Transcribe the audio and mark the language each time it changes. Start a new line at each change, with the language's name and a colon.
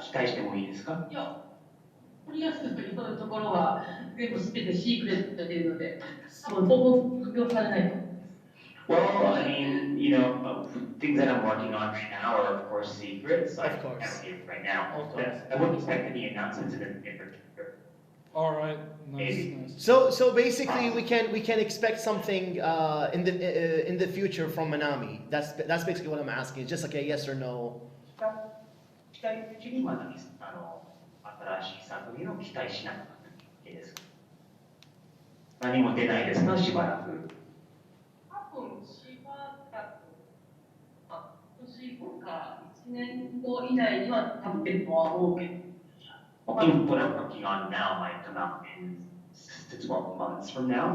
Japanese: 期待してもいいですか？いや、とりあえず今のところは全部すべてシークレットでいるので、多分当分発表されないと思います。
English: Well, I mean, things that I'm working on right now are of course secrets. So I can't say it right now. I wouldn't expect any announcements in particular. All right, nice. So basically, we can expect something in the future from Manami. That's basically what I'm asking. It's just like a yes or no.
Japanese: 近いうちにまなみさん新しい作品を期待しなくなっていいですか？何も出ないですか？しばらく。多分しばらく、今年か1年後以内には多分出るとは思うけど。
English: What I'm working on now might come out in 6 to 12 months from now.